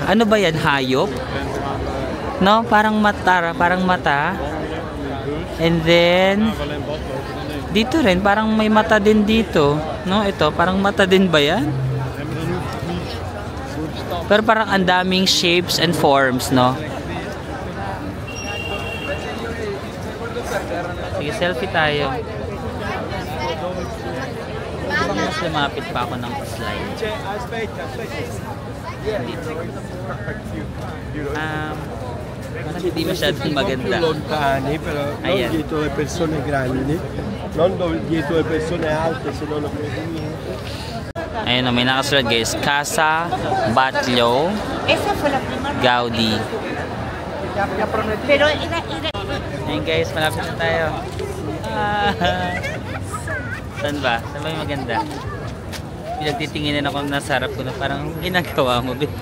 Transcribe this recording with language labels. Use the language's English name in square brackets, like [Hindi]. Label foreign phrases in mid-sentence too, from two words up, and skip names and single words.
[Filipino] Ano ba yan? Hayop? No? Parang mata. And then dito rin, parang may mata din dito. No? Ito, parang mata din ba yan? Pero parang ang daming [English] shapes and forms, [Filipino] no? Sige, selfie tayo. Mas lumapit pa ako ng slide. Dito. Hindi masyadong maganda. [Italian] Lontani, però non dietro le persone grandi, non dietro le persone alte, se no non vedi niente. [Filipino] Ayun, may nakasulat guys, Casa Batlló Gaudi. Pero ayun guys, malapit na tayo. Saan ba? Saan ba yung maganda? Pinagtitinginan ako nasa harap ko na parang ginagawa mo.